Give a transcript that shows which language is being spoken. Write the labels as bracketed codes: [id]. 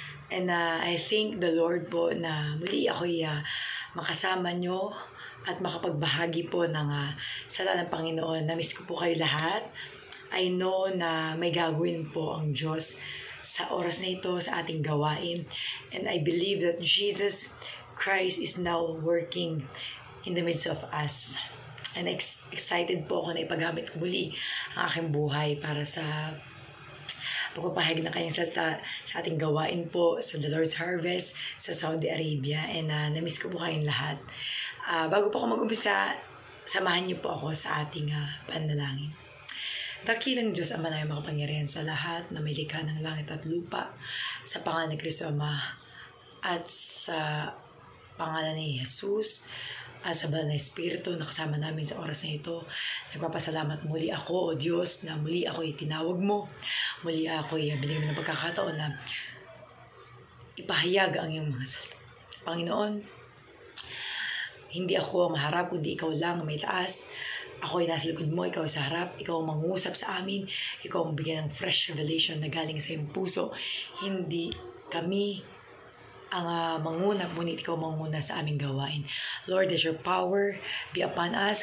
[en] And I thank the Lord [tl] po na muli ako'y makasama nyo at makapagbahagi po ng salita ng Panginoon. Na-miss ko po kayo lahat. [en] I know [tl] na may gagawin po ang Diyos sa oras na ito sa ating gawain. [en] And I believe that Jesus Christ is now working in the midst of us. [tl] And excited po ako na ipagamit muli ang aking buhay para sa pagpapahayag ng kanyang salita sa ating gawain po sa The Lord's Harvest sa Saudi Arabia. And na-miss ko po kayong lahat. Bago po ako mag-umpisa, samahan niyo po ako sa ating panalangin. Dakilang Diyos Ama na makapangyarihan sa lahat na may likha ng langit at lupa, sa pangalan ni Kristo Ama at sa pangalan ni Jesus at sa banal na Espiritu na kasama namin sa oras na ito. Nagpapasalamat muli ako, O Diyos, na muli ako itinawag mo. Muli ako binigyan mo ng pagkakataon na ipahayag ang iyong mga salita. Panginoon, hindi ako maharap, kundi ikaw lang may taas. Ako ay nasa likod mo, ikaw ay sa harap, ikaw ang mangusap sa amin, ikaw ang bigyan ng fresh revelation na galing sa iyong puso. Hindi kami ang manguna, ngunit ikaw manguna sa aming gawain. [en] Lord, let your power be upon us.